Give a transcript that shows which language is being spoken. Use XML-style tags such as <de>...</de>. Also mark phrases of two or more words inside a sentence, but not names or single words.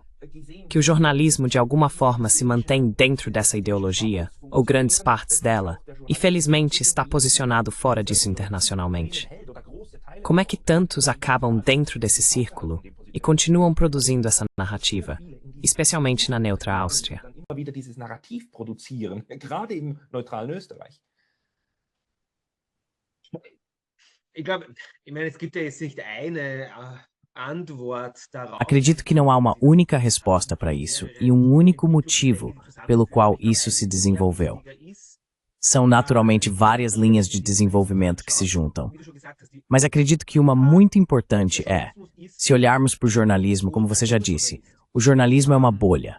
<pt>Que o jornalismo de alguma forma se mantém dentro dessa ideologia, ou grandes partes dela, e felizmente está posicionado fora disso internacionalmente. Como é que tantos acabam dentro desse círculo e continuam produzindo essa narrativa, especialmente na neutra Áustria?</pt> <de>Wieder dieses Narrativ produzieren, gerade im neutralen Österreich. Ich meine, es gibt ja jetzt nicht eine Antwort darauf.</de> <pt>Acredito que não há uma única resposta para isso e um único motivo pelo qual isso se desenvolveu. São naturalmente várias linhas de desenvolvimento que se juntam. Mas acredito que uma muito importante é, se olharmos para o jornalismo, como você já disse, o jornalismo é uma bolha.</pt>